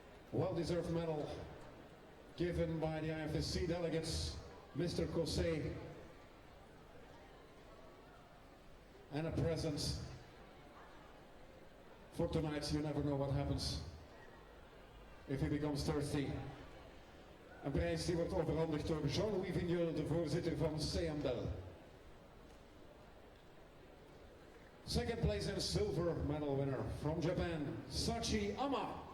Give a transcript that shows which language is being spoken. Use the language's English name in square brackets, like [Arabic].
[English] Well-deserved medal given by the IFSC delegates, Mr. Cosset, and a present for tonight. You never know what happens if he becomes thirsty. [Dutch] Een prijs die wordt overhandigd door Jean-Louis Vignol, de voorzitter van CMBL. [English] Second place and silver medal winner from Japan, Sachi Ama.